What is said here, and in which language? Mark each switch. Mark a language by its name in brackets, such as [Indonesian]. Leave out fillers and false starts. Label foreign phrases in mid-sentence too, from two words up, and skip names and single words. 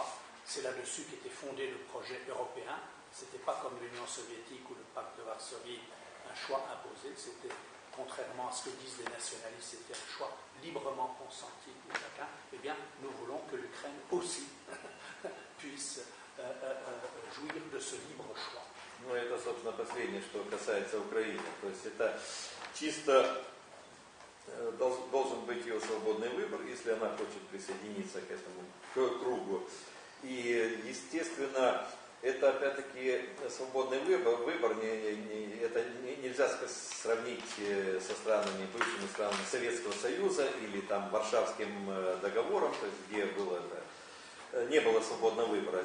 [French] C'est là-dessus qu'était fondé le projet européen. Ce n'était pas comme l'Union soviétique ou le pacte de Varsovie, un choix imposé. C'était, contrairement à ce que disent les nationalistes, c'était un choix librement consenti pour chacun. Eh bien, nous voulons que l'Ukraine aussi puisse jouir de ce libre choix. [Russian] Ну, это, собственно, последнее, что касается Украины. То есть это чисто должен быть ее свободный выбор, если она хочет присоединиться к этому кругу. И, естественно, это, опять-таки, свободный выбор это нельзя сравнить со странами, бывшими странами Советского Союза или там Варшавским договором, то есть где не было свободного выбора.